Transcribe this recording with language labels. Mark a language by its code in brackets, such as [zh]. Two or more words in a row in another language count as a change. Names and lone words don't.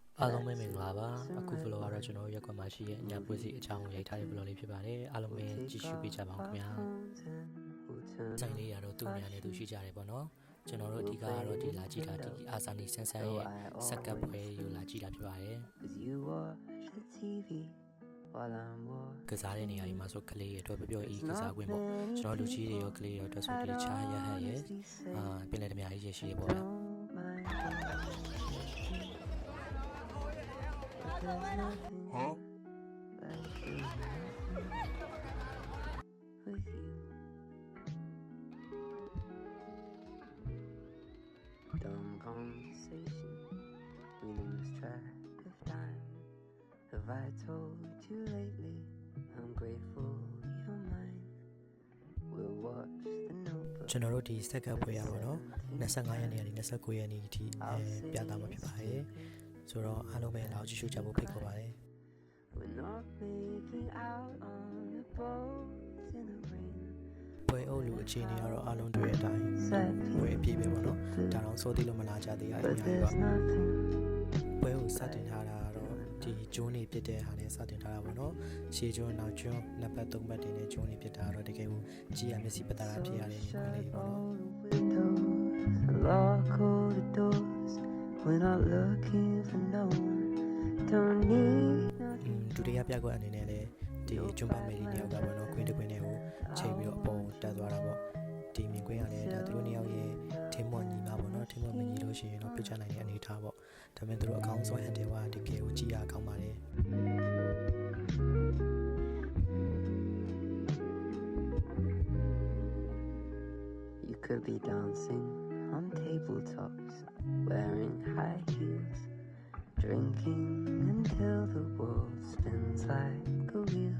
[my] အားလုံးပဲမင်္ဂလာပါအခု vlog ကတော့ကျွန်တော်ရက်ကွက်မှာရှိရဲ့ညပွဲစီအကြောင်းကိုရိုက်ထားတဲ့ vlog လေးဖြစ်ပါတယ်အားလုံးပဲကြည့်ရှုပေးကြပါအောင်ခင်ဗျာဆိုင်လေးရတော့သူ့နေရာနဲ့သူရှိကြတယ်ပေါ့နော်ကျွန်တော်တို့အဓိကကတော့ဒီလာကြည့်တာဒီအာဇာနည်ဆန်းဆန်းရဲ့စက်ကပ်ပွဲကိုလာကြည့်တာဖြစ်ပါတယ်ကစားတဲ့နေရာကြီးမှာဆိုကလေးရအတွက်ပြောအေးကစားခွင့်ပေါ့ကျွန်တော်လူကြီးတွေရောကလေးရောအတွက်ဆိုဒီချားရဟတ်ရဲ့ပြင်လေတမယာကြီးရရှိရပေါ့ဗျာ Huh? [en] With you. Dumb conversation, we lose track of time. Have I told you lately? I'm grateful you're mine. We'll watch the notebook. [my] ကျွန်တော်တို့ဒီစက်ကပ်ပွဲရပါတော့25ရက်နေ့ကနေ29ရက်နေ့အထိပြသမှာဖြစ်ပါတယ်ဆိုတော့အားလုံးပဲလောက်ကြည့်ရှုကြဖို့ဖိတ်ခေါ်ပါတယ် [en] We're not making out on the boat in the rain. [my] ပွဲအုပ်လူအခြေအနေကတော့အားလုံးတွေ့တဲ့အတိုင်းပွဲအပြည့်ပဲပေါ့နော်ဒါတော့စိုးသေးလို့မလာကြသေးရအများကြီးပါပွဲကိုစတင်ထားတာကတော့ဒီဂျွန်းနေဖြစ်တဲ့ဟာနဲ့စတင်ထားတာပေါ့နော်ရှေးဂျွန်းနောက်ဂျွန်းနှစ်ပတ်သုံးပတ်တင်တဲ့ဂျွန်းနေဖြစ်တာတော့တကယ်ကိုကြည်ရမျက်စိပတာဖြစ်ရတဲ့နေခွင့်လေးပေါ့နော် [en] Lock all the doors. We're not looking for no one. Don't need nothing. [my] ဒုတိယပြကွက်အနေနဲ့လည်းဒီဂျွန်းပါမေရီနှစ်ယောက်ကပေါ့နော်ခွင်းတစ်ခွင်းတွေကိုချိန်ပြီးတော့အပေါ်တက်သွားတာပေါ့ဒီမြင်ကွင်းကလည်းဒါသူတို့နှစ်ယောက်ရဲ့ထင်းမွန်ညီမပေါ့နော်ထင်းမွန်မညီလို့ရှိရင်တော့ပြချနိုင်တဲ့အနေထားပေါ့ဒါပေမဲ့သူတို့အကောင်းဆုံးဟန်တယ်ကတကယ်ကိုကြည်ရကောင်းပါတယ် [en] You could be dancing on tabletops, wearing high heels, drinking until the world spins like a wheel.